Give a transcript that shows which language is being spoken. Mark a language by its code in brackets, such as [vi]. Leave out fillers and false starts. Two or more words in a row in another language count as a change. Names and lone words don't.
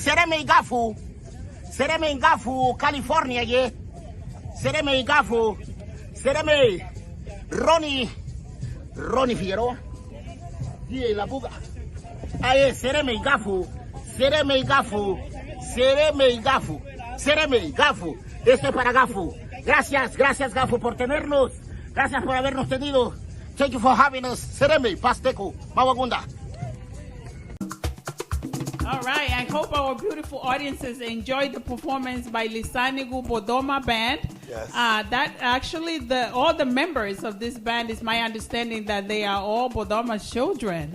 [cab] Sereme Gafu, [en] California, yeah. [cab] Sereme Gafu, Sereme Ronnie Figueroa. Yeah, la buga. Aye, Sereme Gafu. [es] Esto es para Gafu. Gracias Gafu por tenernos. Gracias por habernos tenido. [en] Thank you for having us. [cab] Sereme, Pasteco, Mawagunda. [en] All right, I hope our beautiful audiences enjoyed the performance by Lisanigu Bodoma Band. Yes. That actually, all the members of this band, is my understanding that they are all Bodoma's children.